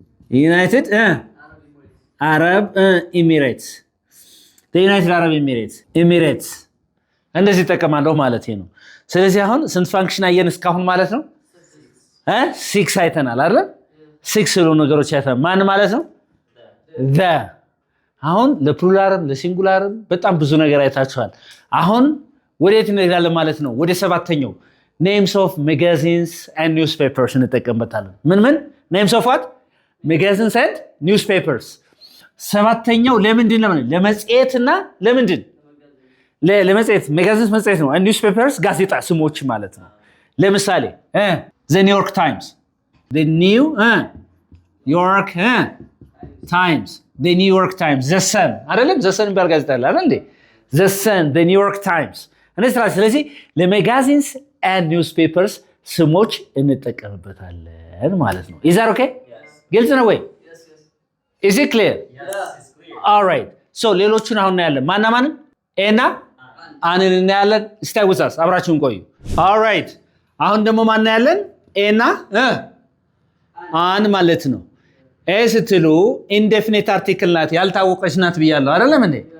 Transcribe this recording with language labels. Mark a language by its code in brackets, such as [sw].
[am] ዩናይትድ አረብ ኤሚሬትስ ዩናይትድ አረብ ኤሚሬትስ እንደዚህ ይጠቀማለሁ ማለት ነው። ስለዚህ አሁን ስንት ፋንክሽን አየን እስካሁን ማለት ነው? 6 አይተናል አይደል? 6 ስለ ነገሮች አይተናል። ማን ማለት ነው? the አሁን ለፕሉራልም ለሲንጉላርም በጣም ብዙ ነገር አይታችኋል። አሁን ወዴት እንሄዳለን ማለት ነው? ወደ ሰባተኛው [en] names of magazines and newspapers [am] እንጠቀምበታለን። ምን [en] names of what? magazines and newspapers። [am] ሰባተኛው ለምንድን ነው? ለመጽሔትና ለምንድን ለመጽሔት magazines መጽሔት ነው። and newspapers ጋዜጣ ስሞች ማለት ነው። ለምሳሌ the New York Times the New York Times the New York Times the Sun አይደለም the Sun የሚባል ጋዜጣ አለ አይደል እንዴ? the Sun the New York Times ስለዚህ ለሜጋዚንስ and newspapers ስሞች እንጠቀምበታለን ማለት ነው። [en] is that okay? [am] ግልጽ ነው ወይ? [en] is it clear? all right so [am] ሌሎቹን አሁን እናያለን። ማና ማንን? ኤና አንን እናያለን። [en] stay with us [am] አብራችሁን ቆዩ። [en] all right [am] አሁን ደግሞ ማን እናያለን? ኤና አን ማለት ነው። ኤ ስትሉ [en] indefinite article [am] ናት፣ ያልታወቀች ናት ብያለሁ አይደለም እንዴ?